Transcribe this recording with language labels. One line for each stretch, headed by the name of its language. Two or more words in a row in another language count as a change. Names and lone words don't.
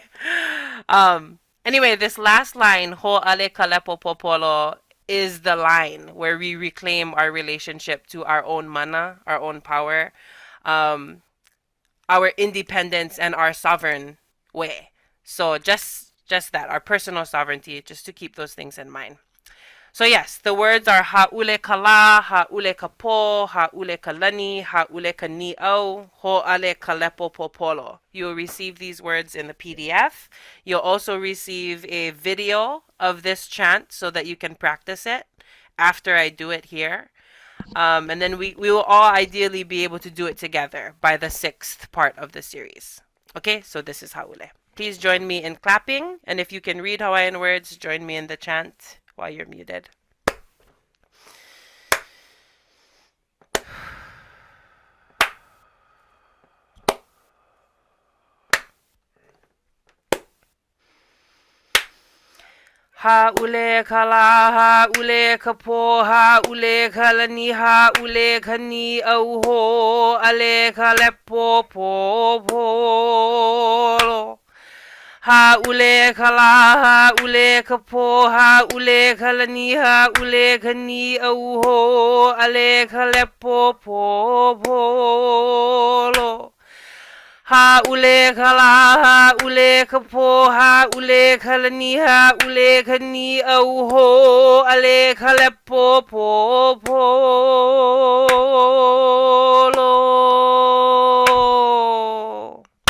English: Anyway, this last line,
Hawaiian: ho'ale kalepo popolo,
English: is the line where we reclaim our relationship to our own mana, our own power, our independence and our sovereign way. So just that, our personal sovereignty, just to keep those things in mind. So yes, the words are
Hawaiian: ha'ule kala, ha'ule kapo, ha'ule kalani, ha'ule kani'au, ho'ale kalepo popolo.
English: You'll receive these words in the PDF. You'll also receive a video of this chant so that you can practice it after I do it here. And then we will all ideally be able to do it together by the 6th part of the series. Okay, so this is ha'ule. Please join me in clapping, and if you can read Hawaiian words, join me in the chant while you're muted.
Hawaiian: Ha'ule kala, ha'ule kapo, ha'ule kalani, ha'ule kani auho, ale kalepo po polo. Ha'ule kala, ha'ule kapo, ha'ule kalani, ha'ule kani auho, ale kalepo po polo. ule kala, ule kapo, ule kalani, ule kani auho, ale kalepo po polo.